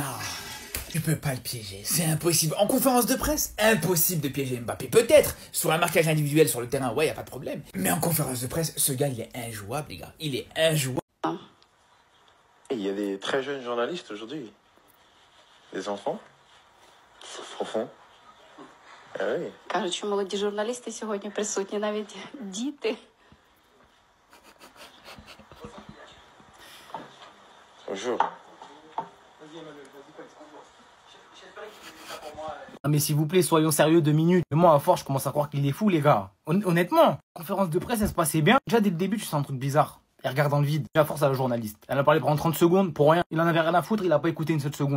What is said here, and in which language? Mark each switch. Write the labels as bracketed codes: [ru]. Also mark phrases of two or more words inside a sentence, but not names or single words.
[fr] Tu peux pas le piéger, c'est impossible. En conférence de presse, impossible de piéger Mbappé. Peut-être sur un marquage individuel sur le terrain, ouais, y a pas de problème. Mais en conférence de presse, ce gars, il est injouable, les gars. Il est injouable. Il y a des très jeunes journalistes aujourd'hui. Des enfants. Profond. Ah oui. [uk] Кажуть, що молоді журналісти сьогодні присутні, навіть діти. [fr] jure. Non mais s'il vous plaît, soyons sérieux 2 minutes. Mais moi, à force, je commence à croire qu'il est fou, les gars. Honnêtement, conférence de presse, elle se passait bien. Déjà, dès le début, tu sens un truc bizarre. Elle regarde dans le vide. À force à la journaliste. Elle a parlé pendant 30 secondes pour rien. Il en avait rien à foutre, il a pas écouté une seule seconde.